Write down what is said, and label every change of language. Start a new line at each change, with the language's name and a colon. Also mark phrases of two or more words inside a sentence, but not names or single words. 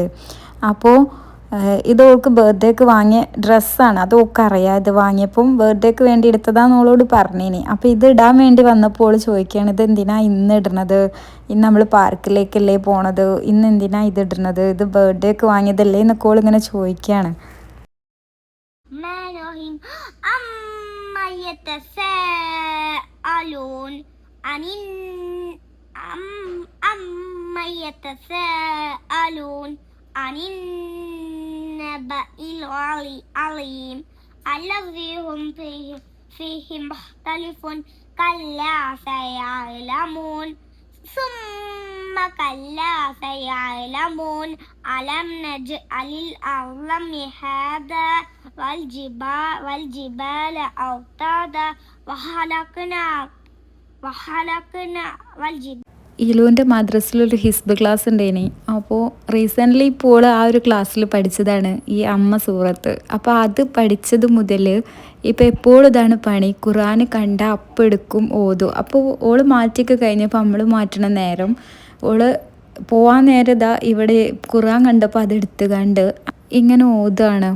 Malayalam: അപ്പോൾ ഇത് ഓൾക്ക് ബർത്ത്ഡേക്ക് വാങ്ങിയ ഡ്രസ്സാണ്. അത് ഓൾക്ക് അറിയാം. ഇത് വാങ്ങിയപ്പം ബർത്ത്ഡേക്ക് വേണ്ടി എടുത്തതാന്ന് ഓളോട് പറഞ്ഞേനി. അപ്പോൾ ഇത് ഇടാൻ വേണ്ടി വന്നപ്പോൾ ഓൾ ചോദിക്കുകയാണ് ഇത് എന്തിനാ ഇന്ന് ഇടണത്, ഇന്ന് നമ്മൾ പാർക്കിലേക്കല്ലേ പോണത്, ഇന്ന് എന്തിനാ ഇത് ഇടണത്, ഇത് ബർത്ത്ഡേക്ക് വാങ്ങിയതല്ലേ എന്നൊക്കെ ഓൾ ഇങ്ങനെ ചോദിക്കുകയാണ്.
Arabic: عن النبأ العظيم الذي هم فيه مختلفون كلا سيعلمون ثم كلا سيعلمون ألم نجعل الأرض مهادا والجبال أوتادا وخلقنا والجبال.
Malayalam: ഇലുവിൻ്റെ മദ്രസിലൊരു ഹിസ്ബ് ക്ലാസ് ഉണ്ടായിനി. അപ്പോൾ റീസെൻ്റ്ലി ഇപ്പോൾ ആ ഒരു ക്ലാസ്സിൽ പഠിച്ചതാണ് ഈ അമ്മ സൂറത്ത്. അപ്പോൾ അത് പഠിച്ചത് മുതൽ ഇപ്പോൾ എപ്പോഴും ഇതാണ് പണി. ഖുർആൻ കണ്ട അപ്പം എടുക്കും ഓതും. അപ്പോൾ ഓള് മാറ്റിയൊക്കെ കഴിഞ്ഞപ്പോൾ നമ്മൾ മാറ്റണ നേരം ഓള് പോവാൻ നേരം ഇതാ ഇവിടെ ഖുർആൻ കണ്ടപ്പോൾ അതെടുത്ത് കണ്ട് ഇങ്ങനെ ഓതുകയാണ്.